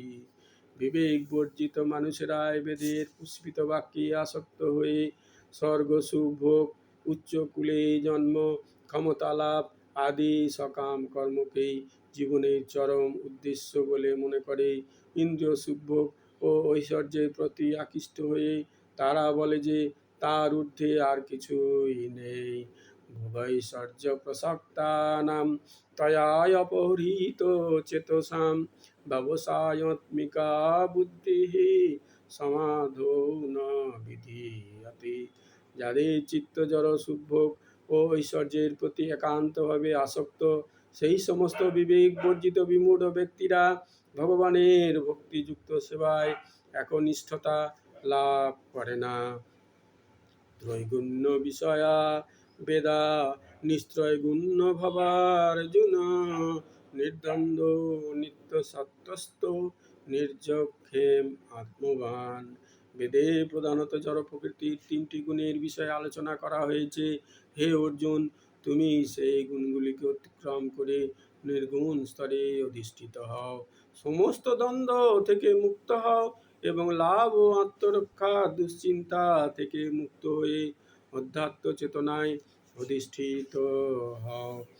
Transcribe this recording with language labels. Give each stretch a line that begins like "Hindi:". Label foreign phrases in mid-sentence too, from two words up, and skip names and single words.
Bangla: বিবেক বর্জিত মানুষেরাই বেদের পুষ্পিত বাক্যে আসক্ত হয়ে স্বর্গ সুখ ভোগ, উচ্চ কুলে জন্ম, ক্ষমতা লাভ আদি সকাম কর্মকেই জীবনের চরম উদ্দেশ্য বলে মনে করে। ইন্দ্রিয় সুখ ভোগ ও ঐশ্বর্যের প্রতি আকৃষ্ট হয়ে তারা বলে যে তার ঊর্ধ্বে আর কিছুই নেই।
Sanskrit: ভোগৈশ্বর্য প্রসক্তানাম তয়া অপহৃত চেতসাম ব্যবসায়াত্মিকা বুদ্ধিঃ সমাধৌ ন বিধীয়তে।
Bangla: যাদের চিত্ত জড় সুখভোগ ও ঐশ্বর্যের প্রতি একান্তভাবে আসক্ত, সেই সমস্ত বিবেক বর্জিত বিমূঢ় ব্যক্তিরা ভগবানের ভক্তিযুক্ত সেবায় একনিষ্ঠতা লাভ করে না।
Sanskrit: ত্রৈগুণ্য বিষয়া বেদা নিস্ত্রৈগুণ্য ভবার্জুন নির্দ্বন্দ্ব নিত্য সত্যস্থ নির্যক্ষেম আত্মবান।
Bangla: বেদে প্রধানত জড় প্রকৃতির তিনটি গুণের বিষয়ে আলোচনা করা হয়েছে। হে অর্জুন, তুমি সেই গুণগুলিকে অতিক্রম করে নির্গুণ স্তরে অধিষ্ঠিত হও, সমস্ত দ্বন্দ্ব থেকে মুক্ত হও এবং লাভ ও আত্মরক্ষা দুশ্চিন্তা থেকে মুক্ত হয়ে অধ্যাত্ম চেতনায় অধিষ্ঠিত হও।